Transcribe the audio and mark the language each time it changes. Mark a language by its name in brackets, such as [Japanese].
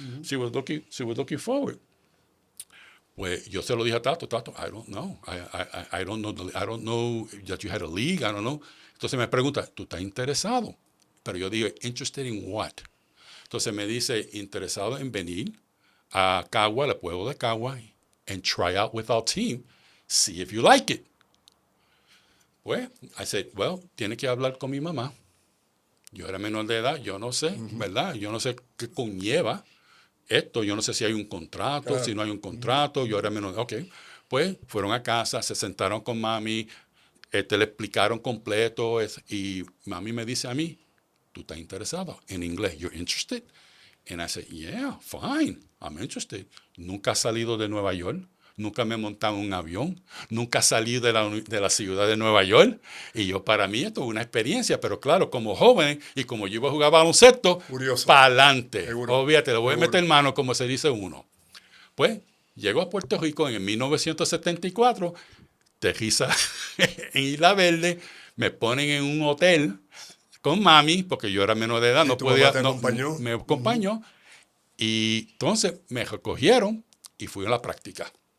[English] She was looking forward. [Spanish] Pues yo se lo dije a Tato, [English] I don't know. I don't know that you had a league, I don't know. [Spanish] Entonces me pregunta, ¿tú estás interesado? Pero yo digo, [English] ¿interested in what? [Spanish] Entonces me dice, interesado en venir a Cagua, al pueblo de Cagua, [English] and try out with our team, see if you like it. [Spanish] Pues, [English] I said, well, [Spanish] tiene que hablar con mi mamá. Yo era menor de edad, yo no sé, ¿verdad? Yo no sé qué conlleva esto, yo no sé si hay un contrato, Claro. si no hay un contrato, yo era menor de edad. Ok, pues fueron a casa, se sentaron con mami, le explicaron completo y mami me dice a mí, ¿tú estás interesado? En inglés, [English] ¿you're interested? And I said, yeah, fine, I'm interested. [Spanish] Nunca he salido de Nueva York, nunca me he montado en un avión, nunca salí de la ciudad de Nueva York. Y yo, para mí, esto es una experiencia, pero claro, como joven y como yo iba a jugar baloncesto, para adelante. Obviamente, le voy a meter mano, como se dice uno. Pues, llego a Puerto Rico en 1974, aterriza en Isla Verde, me ponen en un hotel con mami, porque yo era menor de edad, no podía, me acompañó, y entonces me recogieron y fui a la práctica.